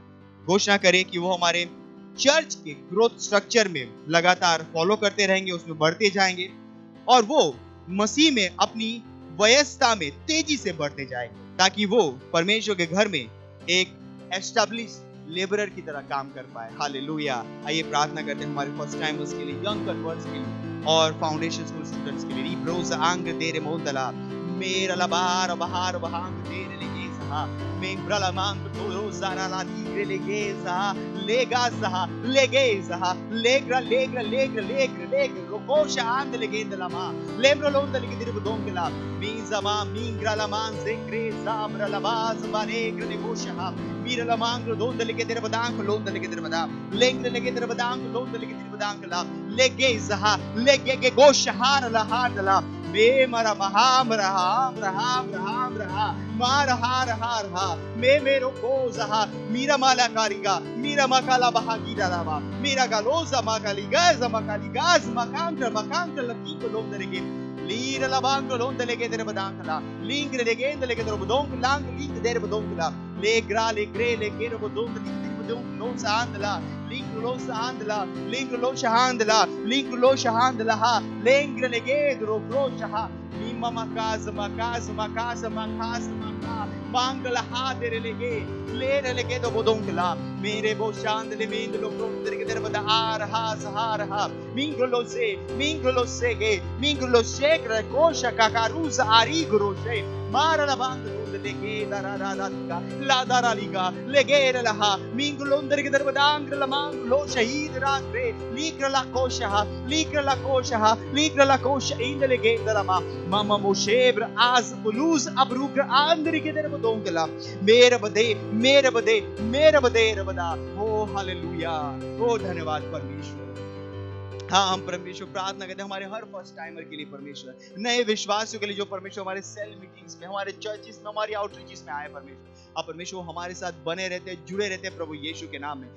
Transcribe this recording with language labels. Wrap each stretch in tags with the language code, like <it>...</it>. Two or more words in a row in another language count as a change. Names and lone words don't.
<hi>घोषणा करें कि वो हमारे चर्च के</hi> <en>growth structure</en> <hi>में लगातार फॉलो करते रहेंगे, उसमें बढ़ते जाएंगे और वो मसीह में अपनी वयस्ता में तेजी से बढ़ते जाएंगे, ताकि वो परमेश्वर के घर में एक</hi> <en>establish labourer</en> <hi>की तरह काम कर पाए। हालेलुया। आइए प्रार्थना करते हैं हमारे</hi> <en>first timers</en> <hi>के लिए,</hi> <en>young converts</en> <hi>के लिए और</hi> <en>foundation school students</en> <hi>के लिए। ब्रोज आंग देरे मोदला मेरा लबार बहार बहांग देरे लेगे सहा मेंब्रला मांग तोरो जारा ला नीरे लेगे सहा लेगा सहा लेगे सहा लेग्रा लेग्रा लेग्रा लेग्रा लेग्रा रोकोशा आंद लेगे दलमा लेब्रो लोंद लेगे दिर बदोंगला मीज़मा मींग्रा लमान ज़ेक्रे ज़ाब्रा लबाज़ बारेग्रा लेगोशा मीरा लमांग लोंद लेगे दिर बदांग लोंद लेगे दिर बदांग लेंग्रा लेगे दिर बदांग लोंद लेगे दिर बदांग ला लेगे सहा लेगे के गोशहार लहार दला बे मरा महाम रहाम रहाम रहाम रहा मार हार हार हा मे मेरो को जहा मीरा माला कारिगा मीरा मकाला बहागीरा रावा मीरा गालोजा मकाली गाज मकांग लकी को लोग दरेगे लीर लबांग लोग दलेगे तेरे बदांगला लिंग लेगे दलेगे तेरे बदोंग लांग लिंग देर बदोंगला ले ग्रा ले ग्रे ले गेर बदोंग लिंग बदोंग लो सांदला लिंग लो सांदला लिंग लो शहांदला लिंग लो शहांदला हा लेंग लेगे दरो ग्रो शहा मीमा मकाज मकाज मकाज मकाज मका बांगला हा देरे लेगे ले लेगे तो बदोंगला मेरे बो शांद ले मेंद लो ग्रो तेरे तेरे बदा आर हा सहार हा मिंगलो से गे मिंगलो शेक रे कोशा काकारूज आरी ग्रोशे मार la bang le ge da ra la liga la da ra liga le ge la ha minglo under ke dar badang la mang lo shahid ra re likra la kosha likra la kosha in le ge da ma mama moshebr az buluz abruk under ke dar badongla mere bade rabada। ओ हालेलुया, ओ धन्यवाद परमेश्वर। हाँ, हम परमेश्वर प्रार्थना करते हैं हमारे हर</hi> <en>first timer</en> <hi>के लिए परमेश्वर, नए विश्वासियों के लिए जो परमेश्वर हमारे</hi> <en>cell meetings</en> <hi>में, हमारे चर्चिस में, हमारी आउटरीचेस में आए परमेश्वर। हाँ परमेश्वर, हमारे साथ बने रहते हैं, जुड़े रहते हैं प्रभु यीशु के नाम में।</hi>